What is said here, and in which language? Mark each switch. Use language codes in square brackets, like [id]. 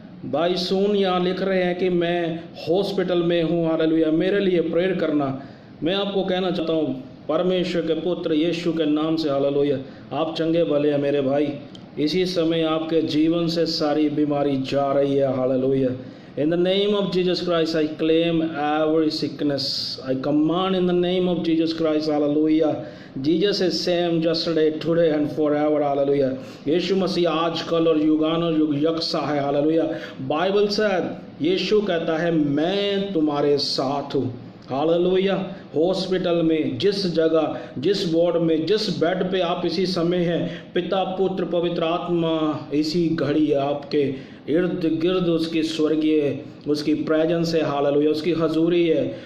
[hi] भाई सुन, यहाँ लिख रहे हैं कि मैं हॉस्पिटल में हूँ, हालेलुया, मेरे लिए प्रेयर करना। मैं आपको कहना चाहता हूँ परमेश्वर के पुत्र यीशु के नाम से, हालेलुया, आप चंगे भले हैं मेरे भाई। इसी समय आपके जीवन से सारी बीमारी जा रही है, hallelujah. [en] In the name of Jesus Christ, I claim every sickness. I command in the name of Jesus Christ, hallelujah. Jesus is same yesterday, today and forever, hallelujah. [hi] यीशु मसीह आज, कल और युगानुयुग यकसा है, हालेलुया। बाइबल से यीशु कहता है मैं तुम्हारे साथ हूँ, हालेलुया। हॉस्पिटल में, जिस जगह, जिस वार्ड में, जिस बेड पे आप इसी समय हैं, पिता, पुत्र, पवित्र आत्मा इसी घड़ी आपके इर्द गिर्द उसकी स्वर्गीय, उसकी प्रेजेंस है, हालेलुया, उसकी हजूरी है।